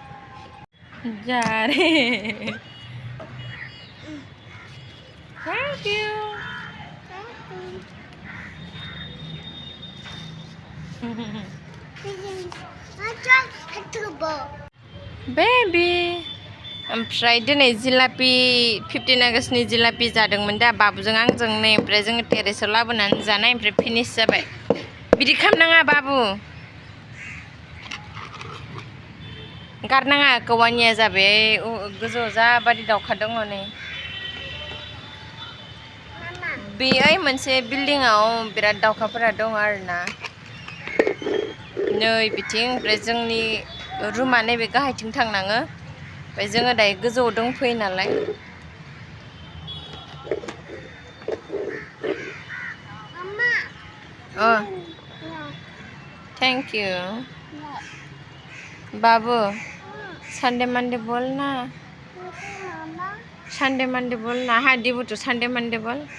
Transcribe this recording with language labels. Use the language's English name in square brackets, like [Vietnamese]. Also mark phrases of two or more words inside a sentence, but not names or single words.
[Bodo] जारे [English] thank you baby [Bodo] ओमफ्राय दिनै जिलापि 15 आगस्टनि जिलापि जादोंमोन दा बाबुजों आंजों नै ओमफ्राय जोङो टेरेसाव लाबोनानै जानाय ओमफ्राय फिनिश जाबाय बिदि खालामनाङा बाबु गारनाङा कौवानिया जाबाय गोजौआव जाबादि दाउखा दङ नै बेयो मोनसे बिल्डिंआव बिराद दाउखाफोरा दङ आरोना नै बिथिं ओमफ्राय जोंनि रुमा नैबे गाहायथिं थांनाङो ओमफ्राय जोङो दायो गोजौआव दंफैयो नालाय [English] thank you [Hindi] बाबू [English] Sunday Monday [Hindi] बोलना [English] Sunday Monday [Hindi] बोलना हाँ डिबूटू [English] Sunday Monday [Hindi] बोल